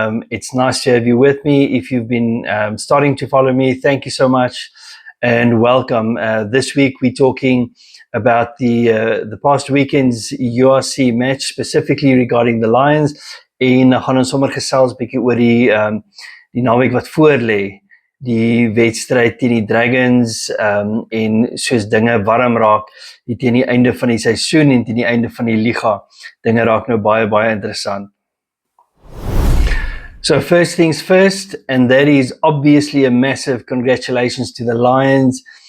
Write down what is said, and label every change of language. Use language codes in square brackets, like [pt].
[en] It's nice to have you with me. If you've been starting to follow me, thank you so much and welcome. This week we're talking about the past weekend's URC match, specifically regarding the Lions. [af] En gaan ons sommer gesels bietjie oor die naweek wat voor lê. Die wedstryd teen die Dragons en soos dinge warm raak teen die einde van die seisoen en teen die einde van die liga. Dinge raak nou baie interessant. [en] So first things first, and that is obviously a massive congratulations to the Lions.